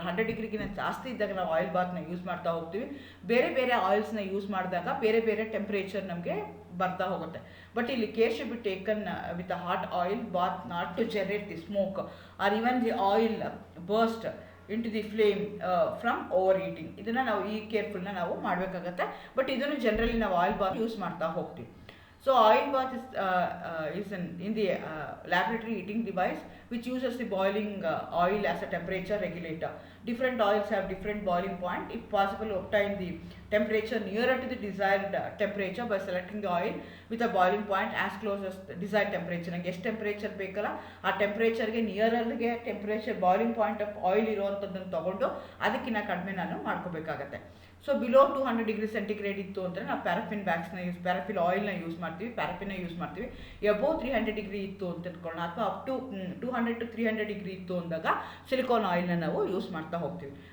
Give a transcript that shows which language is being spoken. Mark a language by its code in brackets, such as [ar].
[kn] 100 ಡಿಗ್ರಿಗಿಂತ ಜಾಸ್ತಿ ಇದ್ದಾಗ ನಾವು ಆಯಿಲ್ ಬಾತ್ನ ಯೂಸ್ ಮಾಡ್ತಾ ಹೋಗ್ತೀವಿ. ಬೇರೆ ಬೇರೆ ಆಯಿಲ್ಸ್ನ ಯೂಸ್ ಮಾಡಿದಾಗ ಬೇರೆ ಬೇರೆ ಟೆಂಪ್ರೇಚರ್ ನಮಗೆ ಬರ್ತಾ ಹೋಗುತ್ತೆ. [en] But ಇಲ್ಲಿ care should be taken with a hot oil bath not to generate the smoke or even the oil burst into the flame from overheating. [kn] ಇದನ್ನು ನಾವು ಈ ಕೇರ್ಫುಲ್ನ ನಾವು ಮಾಡಬೇಕಾಗತ್ತೆ. ಬಟ್ ಇದನ್ನು ಜನರಲಿ ನಾವು ಆಯಿಲ್ ಬಾತ್ ಯೂಸ್ ಮಾಡ್ತಾ ಹೋಗ್ತೀವಿ. [en] So oil bath is in the laboratory heating device which uses the boiling oil as a temperature regulator. Different oils have different boiling point. If possible, obtain the temperature nearer to the desired temperature by selecting the oil with a boiling point as close as the desired temperature. [kn] ನಂಗೆ ಎಷ್ಟು temperature ಬೇಕಲ್ಲ ಆ ಟೆಂಪ್ರೇಚರ್ಗೆ ನಿಯರಲ್ಗೆ temperature boiling point of oil ಇರುವಂಥದ್ದನ್ನು ತೊಗೊಂಡು ಅದಕ್ಕಿಂತ ಕಡಿಮೆ ನಾನು ಮಾಡ್ಕೋಬೇಕಾಗತ್ತೆ. So below 200 degree centigrade ಇತ್ತು ಅಂದರೆ ನಾವು ಪ್ಯಾರಾಫಿನ್ ಆಯಿಲ್ನ ಯೂಸ್ ಮಾಡ್ತೀವಿ, ಪ್ಯಾರಾಫಿನ್ನ ಯೂಸ್ ಮಾಡ್ತೀವಿ. ಎಬೋವ್ 300 ಡಿಗ್ರಿ ಇತ್ತು ಅಂತ ಇಟ್ಕೊಳ್ಳೋಣ, ಅಥವಾ ಅಪ್ ಟು 200 to 300 ಡಿಗ್ರಿ ಇತ್ತು ಅಂದಾಗ ಸಿಲಿಕಾನ್ ಆಯಿಲ್ನ ನಾವು ಯೂಸ್ ಮಾಡ್ತಾ ಹೋಗ್ತೀವಿ.